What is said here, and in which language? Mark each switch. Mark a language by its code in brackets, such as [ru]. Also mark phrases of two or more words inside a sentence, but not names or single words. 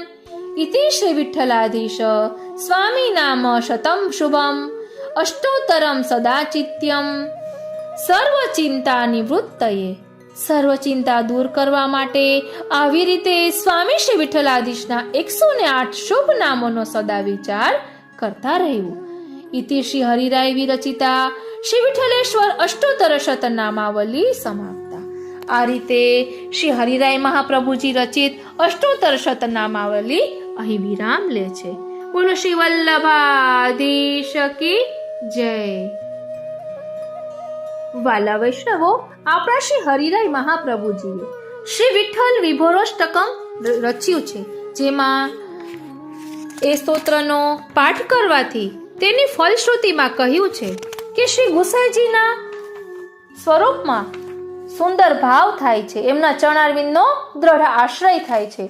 [sa] ઇતિ શ્રી વિઠ્ઠલાધીશ સ્વામી નામ શતમ શુભમ અષ્ટોત્તરમ સદાચિત્યમ સર્વચિંતા નિવૃત્તયે. [gu] સર્વચિંતા દૂર કરવા માટે આવી રીતે સ્વામી શ્રી વિઠ્ઠલાધીશના 108 શુભ નામોનો સદા વિચાર કરતા રહેવું. [sa] इति श्री हरिराय विरचिता श्री विठ्ठलेश्वर अष्टोत्तर शतनामावली समाप्ता। [gu] આ રીતે શ્રી હરિરાય મહાપ્રભુજી રચિત અષ્ટોત્તર શતનામાવલી અહીં વિરામ લે છે। બોલો શ્રી વલ્લભાધીશ કી જય। વાલા વૈષ્ણવો, આપણા શ્રી હરિરાય મહાપ્રભુજીએ શ્રી વિઠ્ઠલ વિભોરોષ્ટકમ રચ્યું છે, જેમાં એ સ્તોત્રનો પાઠ કરવાથી તેની ફલશ્રુતિમાં કહ્યું છે કે શ્રી ગુસાઈજીના સ્વરૂપમાં સુંદર ભાવ થાય છે, એમના ચરણારવિંદનો દ્રઢ આશ્રય થાય છે।